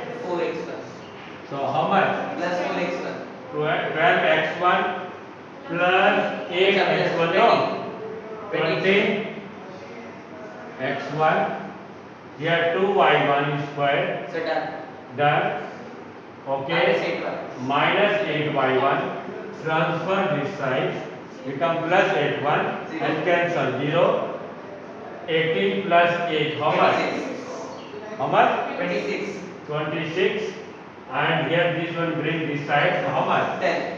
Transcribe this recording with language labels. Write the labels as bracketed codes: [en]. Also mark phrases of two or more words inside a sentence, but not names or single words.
[en] 4x1 So how much? plus 4x1 12x1 plus 8x1. No. 20 x1. Here 2y1 square. so done. Done. Minus Okay. 8y. Minus 8y1. Transfer this side. Become plus 8y1 and cancel 0. 18 plus 8. How much? 26. How much? 26. 26. And here this one bring this side. So how much? 10.